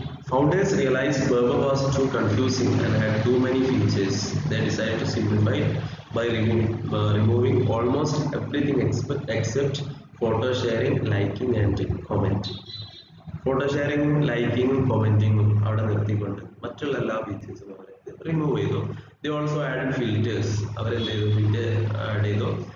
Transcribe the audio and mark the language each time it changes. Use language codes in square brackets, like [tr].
[en] Founders realized Berber was too confusing and had too many features. They decided to simplify it by removing almost everything except photo sharing, liking and commenting. [ml] Photo ഷെയറിംഗും ലൈക്കിങ്ങും കൊമന്റിങ്ങും അവിടെ നിർത്തിക്കൊണ്ട് മറ്റുള്ള എല്ലാ ഫീച്ചേഴ്സും അവർ remove ചെയ്തു. [en] They also added filters. [ml] അവരെന്ത് ചെയ്തു? Filter add ചെയ്തു.